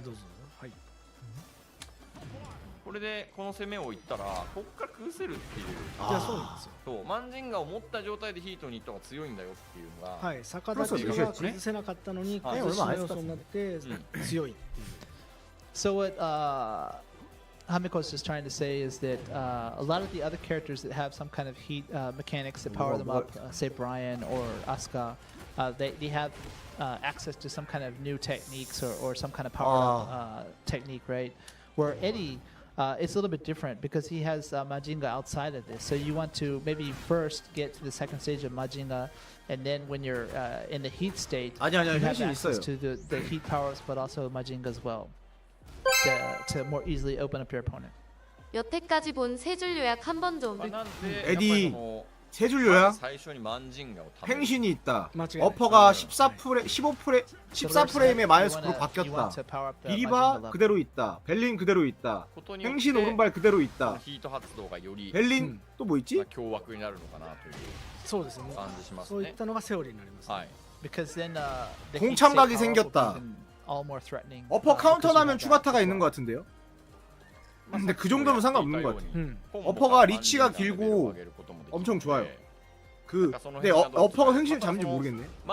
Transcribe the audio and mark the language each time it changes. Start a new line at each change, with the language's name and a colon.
Japanese: どうぞ。はい。これでこの攻めをいったらこっから崩せるっていう。いや、そうなんですよ。そうマンジンガを持った状態でヒートに行った方が強いんだよっていうのが。はい、逆立ちが崩せなかったのに崩しの要素になって強いっていう。
English: So what Hamiko is just trying to say is that a lot of the other characters that have some kind of heat mechanics that power them up, say Brian or Asuka, they have access to some kind of new techniques or some kind of power up technique, right? Where Eddy, it's a little bit different because he has Mandinga outside of this. So you want to maybe first get to the second stage of Mandinga, and then when you're in the heat state, you have access to the heat powers, but also Mandinga as well. To more easily open up your opponent.
Korean: 여태까지 본 세 줄 요약 한 번 좀. 에디 세 줄 요약. 행신이 있다. 어퍼가 14프레임에 마이너스 9로 바뀌었다. 비리바 그대로 있다. 벨린 그대로 있다. 행신 오른발 그대로 있다. 벨린 또 뭐 있지?
Japanese: 凶悪になるのかなという。そうですね。そういったのがセオリーになります。はい。
English: Because then the
Korean: 공참각이 생겼다. 어퍼 카운터 나면 추가타가 있는 것 같은데요? 근데 그 정도면 상관없는 것 같아. 어퍼가 리치가 길고 엄청 좋아요. 근데 어퍼가 횡신을 잡는지 모르겠네.